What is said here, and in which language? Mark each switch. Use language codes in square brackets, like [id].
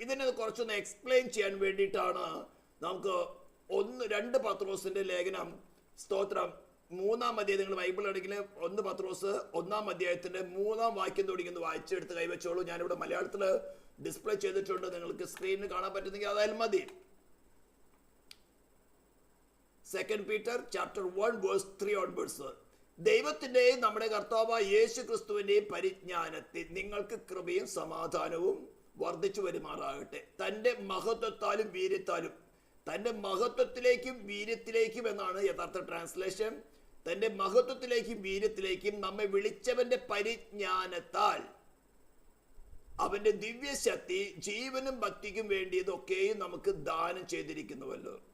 [ml] ഇതിനെ കുറച്ചൊന്ന് എക്സ്പ്ലെയിൻ ചെയ്യാൻ വേണ്ടിയിട്ടാണ് നമുക്ക് 2 പത്രോസിന്റെ ലേഖനം സ്തോത്രം 3-ാം അധ്യായം നിങ്ങൾ ബൈബിൾ ആണെങ്കിൽ 1 പത്രോസ് 1-ാം അധ്യായത്തിന്റെ 3-ാം വാക്യം തുടങ്ങി വായിച്ചെടുത്ത് കൈവച്ചോളൂ. ഞാനിവിടെ മലയാളത്തിൽ ഡിസ്പ്ലേ ചെയ്തിട്ടുണ്ട്, നിങ്ങൾക്ക് സ്ക്രീനിൽ കാണാൻ പറ്റുന്നെങ്കിൽ അതായാലും മതി. [en] 2 Peter chapter 1 verse 3 onwards. [ml] ദൈവത്തിന്റെയും നമ്മുടെ കർത്താവായ യേശു ക്രിസ്തുവിന്റെയും പരിജ്ഞാനത്തിൽ നിങ്ങൾക്ക് കൃപയും സമാധാനവും വർദ്ധിച്ചു വരുമാറാകട്ടെ. തന്റെ മഹത്വത്താലും വീര്യത്താലും, തന്റെ മഹത്വത്തിലേക്കും വീര്യത്തിലേക്കും എന്നാണ് യഥാർത്ഥ ട്രാൻസ്ലേഷൻ. തന്റെ മഹത്വത്തിലേക്കും വീര്യത്തിലേക്കും നമ്മെ വിളിച്ചവന്റെ പരിജ്ഞാനത്താൽ അവന്റെ ദിവ്യശക്തി ജീവനും ഭക്തിക്കും വേണ്ടിയതൊക്കെയും നമുക്ക് ദാനം ചെയ്തിരിക്കുന്നുവല്ലോ.